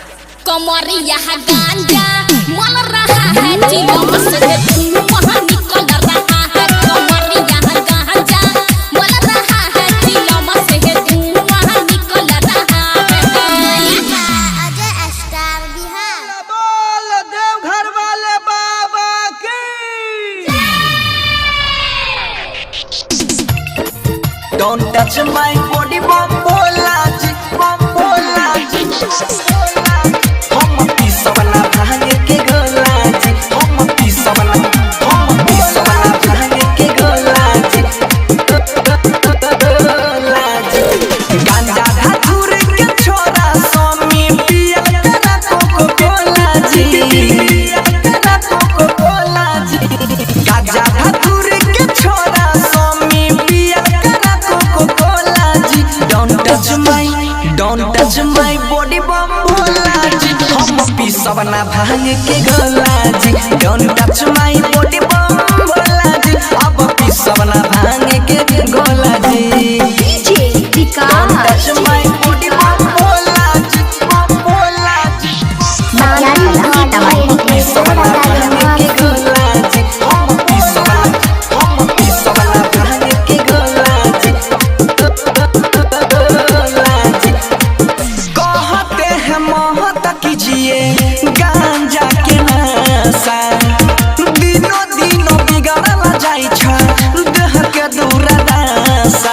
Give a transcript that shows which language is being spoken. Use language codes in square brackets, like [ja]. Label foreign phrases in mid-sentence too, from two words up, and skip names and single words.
[bho] कमरिया गांजा मल रहा है चिलम से धुआं निकल रहा है। कमरिया गांजा मल रहा है चिलम से धुआं निकल रहा है। अजय स्टार बिहार बोल देवघर वाले बाबा की। [en] Don't touch my body, [bho] बम बोला जी, बम बोला जी. हम पीसा वाला भांगे के गोला जी, हम पीसा वाला भांगे के गोला जी, गोला जी। गांजा धतूर के छोरा स्वामी पिया करा कोको कोला जी, पिया करा कोको कोला जी। गांजा धतूर के छोरा स्वामी पिया करा कोको कोला जी। [en] Don't touch my body, [bho] बम बोला जी। हम पीसवना भांग के गोला जी। [en] Don't touch my body, [bho] बम बोला जी। अब पीसवना भांग के गोला जी। [en] Don't touch my body, [bho] बम बोला जी, बम बोला जी। हम पीसवना भांग के गोला जी। हम पीसवना भांग के गोला जी, गोला जी। कहते हैं मोहत कीजिए गांजा के नशा, दिनों दिनों बिगड़ल जाई छ देह के दुर्दशा।